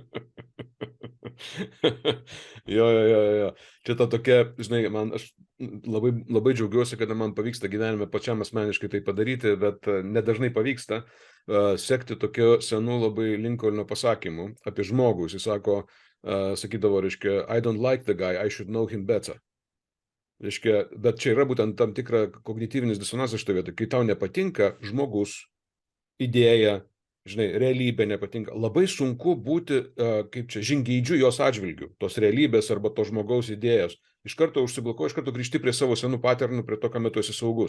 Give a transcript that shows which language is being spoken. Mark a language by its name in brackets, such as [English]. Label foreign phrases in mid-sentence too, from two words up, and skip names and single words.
[Lithuanian] Jo. Čia ta tokia, žinai, aš labai džiaugiuosi, kad man pavyksta gyvenime pačiam asmeniškai tai padaryti, bet nedažnai pavyksta sekti tokiu senu labai Lincolno pasakymu apie žmogų. Jis sakydavo, reiškia, [English] I don't like the guy, I should know him better. [Lithuanian] Reiškia, bet čia yra būtent tam tikra kognityvinis disonansas šitoje vietoje. Kai tau nepatinka žmogus, idėja, žinai, realybė nepatinka, labai sunku būti, kaip čia, žingeidžiu jos atžvilgių, tos realybės arba to žmogaus idėjos. Iš karto užsiblokuoji, iš karto grįžti prie savo senų paternų, prie to, ką metu esi saugus.